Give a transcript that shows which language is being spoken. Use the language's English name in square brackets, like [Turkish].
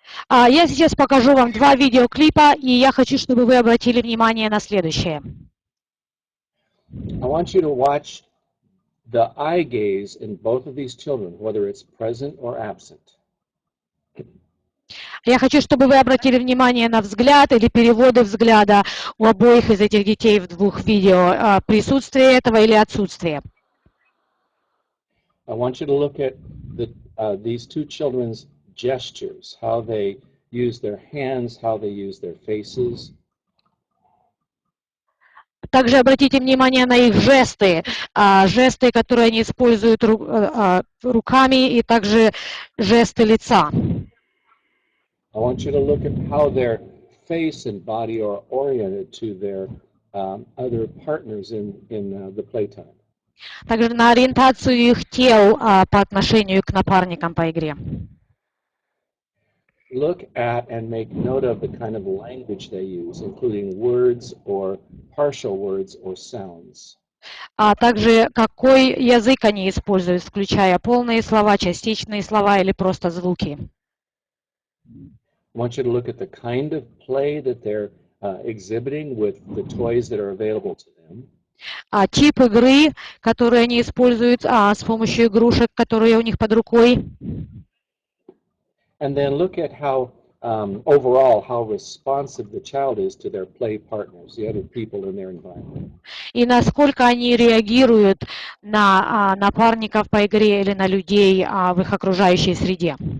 [Russian] Я сейчас покажу вам 2 видеоклипа, и я хочу, чтобы вы обратили внимание на следующее. [English] I want you to watch the eye gaze in both of these children, whether it's present or absent. [Russian] Я хочу, чтобы вы обратили внимание на взгляд или переводы взгляда у обоих из этих детей в двух видео. Присутствие этого или отсутствие. [English] I want you to look at these two children's gestures, how they use their hands, how they use their faces. [Russian] Также обратите внимание на их жесты, жесты, которые они используют руками, и также жесты лица. [English] I want you to look at how their face and body are oriented to their other partners in the playtime. [Russian] Также на ориентацию их тел по отношению к напарникам по игре. [English] Look at and make note of the kind of language they use, including words or partial words or sounds. [Russian] А также какой язык они используют, включая полные слова, частичные слова или просто звуки. [English] I want you to look at the kind of play that they're exhibiting with the toys that are available to them. [Russian] Тип игры, который они используют с помощью игрушек, которые у них под рукой. [English] And then look at how, overall, how responsive the child is to their play partners, the other people in their environment. [Russian] И насколько они реагируют на напарников по игре или на людей в их окружающей среде.